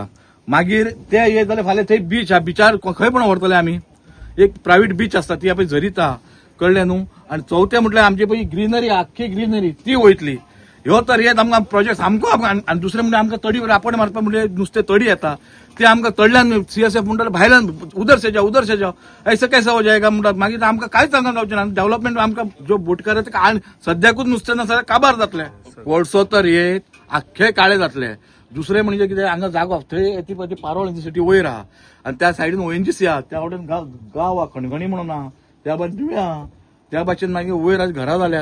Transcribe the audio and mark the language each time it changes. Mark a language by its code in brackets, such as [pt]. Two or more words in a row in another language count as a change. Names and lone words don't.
[kok] मागीर ते येत जाल्यार फाल्यां थंय बीच हा, बीचार खंय पण व्हरतले आमी। एक प्रायव्हेट बीच असता ती आपण झरीत आहा, कळलें न्हू। आणि चौथे म्हटल्यार आमची पळय ग्रीनरी आख्खी ग्रीनरी ती वयतली। ह्यो तर येत आमकां प्रोजेक्ट सामको। आनी दुसरें म्हणजे आमकां तडी रापण मारपाक म्हणजे नुस्तें तडी येता, ते आमकां तडल्यान CSF म्हणटा भायल्यान [hi] उधर से जाओ ऐसा कैसा हो जाएगा [kok] म्हणटात। मागीर आमकां कांयच सांगूंक गावचें ना। डेव्हलपमेंट आमकां ज्यो बोटकार सद्याकूच नुस्तें नासल्यार काबार जातलें। कोळसो तर येत आख्खे काळे जातले। दुसरें म्हणजे कितें, हांगा जागो थंय ती पारोळ सिटी वयर आहा, आणि त्या सायडीन ONGC आहा, त्या वाटेन गांव आहा खणखणी म्हणून आहा, त्या भाशेन आहा, त्या भाशेन मागीर वयर घरां जाल्यात।